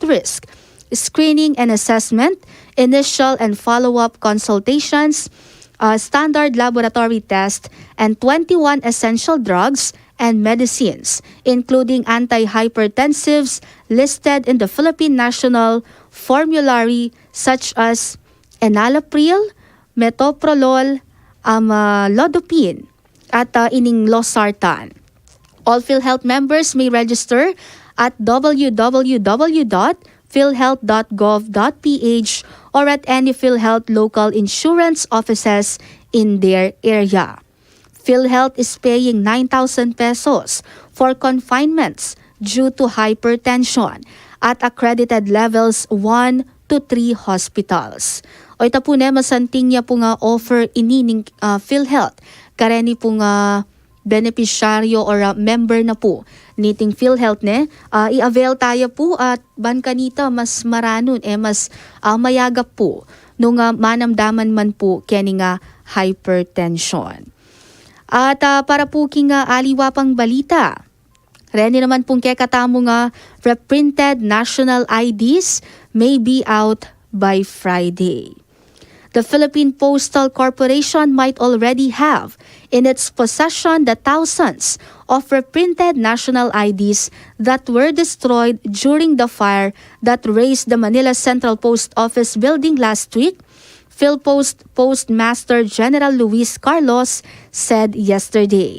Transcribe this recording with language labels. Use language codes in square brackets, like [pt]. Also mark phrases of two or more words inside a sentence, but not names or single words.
[en] risk, screening and assessment, initial and follow-up consultations, standard laboratory test, and 21 essential drugs and medicines, including antihypertensives listed in the Philippine National Formulary such as enalapril, metoprolol, amlodipine, [pam] at ining [en] losartan. All PhilHealth members may register at www.philhealth.gov.ph or at any PhilHealth local insurance offices in their area. PhilHealth is paying 9,000 pesos for confinements due to hypertension at accredited levels 1 to 3 hospitals. [pam] O ita po masanting niya po nga offer inining PhilHealth kareni po nga beneficiaryo or member na po niting PhilHealth i-avail tayo po at ban kanita mas maranon mas mayagap po nung manamdaman man po kani nga hypertension. At para po king aliwapang balita, reni naman pong kekatamo nga [en] reprinted national IDs may be out by Friday. The Philippine Postal Corporation might already have in its possession the thousands of reprinted national IDs that were destroyed during the fire that razed the Manila Central Post Office building last week, PhilPost Postmaster General Luis Carlos said yesterday.